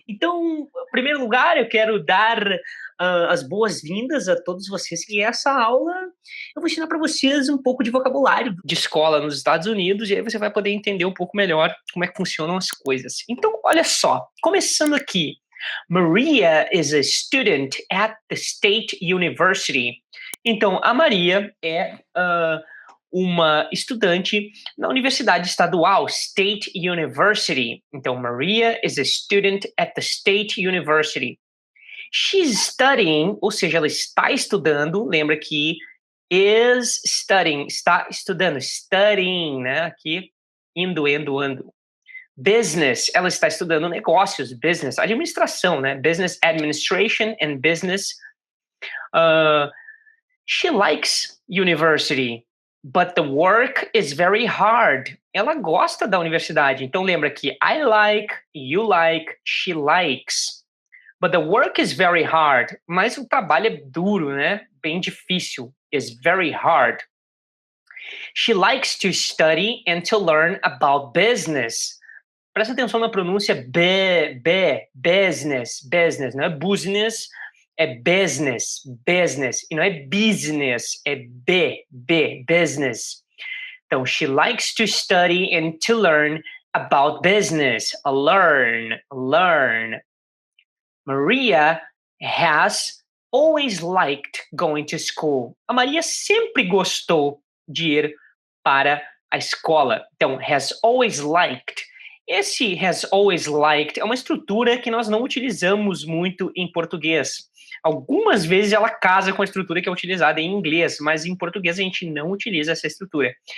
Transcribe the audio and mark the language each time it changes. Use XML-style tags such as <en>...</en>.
<pt>Então, em primeiro lugar, eu quero dar as boas-vindas a todos vocês que essa aula eu vou ensinar para vocês um pouco de vocabulário de escola nos Estados Unidos e aí você vai poder entender um pouco melhor como é que funcionam as coisas. Então, olha só, começando aqui.</pt> <en>Maria is a student at the State University.</en> <pt>Então, a Maria é uma estudante na Universidade Estadual, State University.</pt> <en>Então, Maria is a student at the State University. She's studying,</en> <pt>ou seja, ela está estudando. Lembra que</pt> <en>is studying,</en> <pt>está estudando, studying, né? Aqui, indo, ando. Business, ela está estudando negócios, business, administração, né?</pt> <en>Business administration and business. She likes university, but the work is very hard.</en> <pt>Ela gosta da universidade. Então lembra que</pt> <en>I like, you like, she likes. But the work is very hard.</en> <pt>Mas o trabalho é duro, né? Bem difícil.</pt> <en>Is very hard. She likes to study and to learn about business.</en> <pt>Presta atenção na pronúncia business, não é business, é business, e não é business, é business. Então, she likes to study and to learn about business, learn.</pt> <en>Maria has always liked going to school.</en> <pt>A Maria sempre gostou de ir para a escola. Então,</pt> <en>has always liked.</en> <pt>Esse has always liked é uma estrutura que nós não utilizamos muito em português. Algumas vezes ela casa com a estrutura que é utilizada em inglês, mas em português a gente não utiliza essa estrutura.</pt>